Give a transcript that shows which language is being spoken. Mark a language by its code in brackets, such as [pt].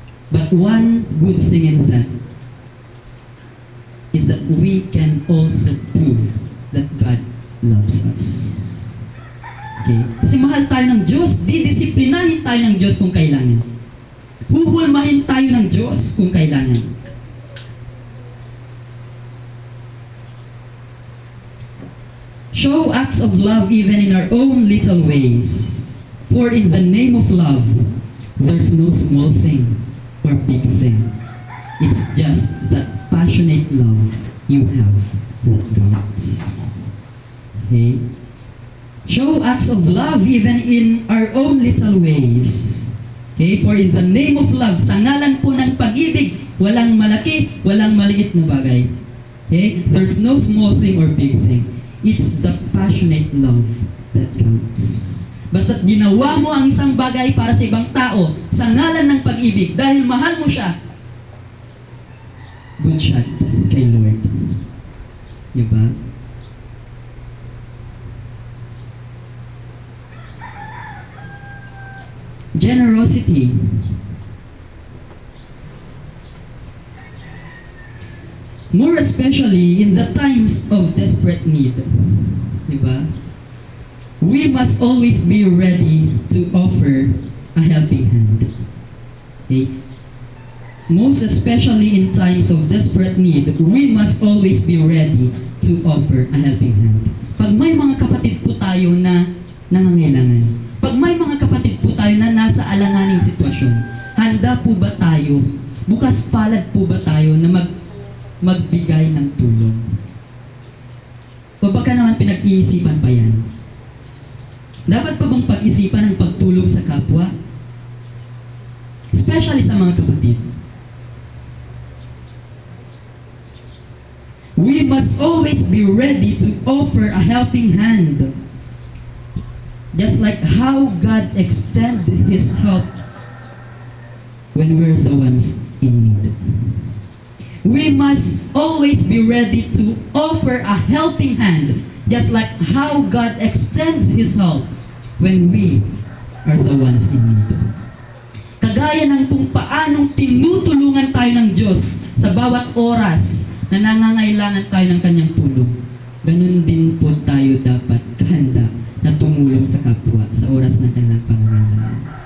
[en] But one good thing in that is that we can also prove that God loves us. Okay? [tl] Kasi mahal tayo ng Diyos, didisiplinahin tayo ng Diyos kung kailangan. Huhulmahin tayo ng Diyos kung kailangan. [en] Show acts of love even in our own little ways. For in the name of love, there's no small thing or big thing. It's just that passionate love you have that counts. Okay? Show acts of love even in our own little ways. Okay? For in the name of love, [tl] sa ngalan po ng pag-ibig, walang malaki, walang maliit na bagay. [en] Okay? There's no small thing or big thing. It's the passionate love that counts. [tl] Basta't ginawa mo ang isang bagay para sa ibang tao sa ngalan ng pag-ibig dahil mahal mo siya, [en] good shot [tl] kay Lord. Diba? [en] Generosity. More especially in the times of desperate need. Diba? We must always be ready to offer a helping hand. Okay? Most especially in times of desperate need, we must always be ready to offer a helping hand. [tl] Pag may mga kapatid po tayo na nangangailangan, pag may mga kapatid po tayo na nasa alanganing sitwasyon, handa po ba tayo, bukas palad po ba tayo na magbigay ng tulong? O baka naman pinag-iisipan pa yan? Dapat pa bang pag-isipan ang pagtulong sa kapwa? Especially sa mga kapatid. [en] We must always be ready to offer a helping hand. Just like how God extended His help when we're the ones in need. We must always be ready to offer a helping hand, Just like how God extends His help when we are the ones in need. [tl] Kagaya ng kung paanong tinutulungan tayo ng Diyos sa bawat oras na nangangailangan tayo ng Kanyang tulong, ganun din po tayo dapat kahanda na tumulong sa kapwa sa oras ng kanilang pangangailangan.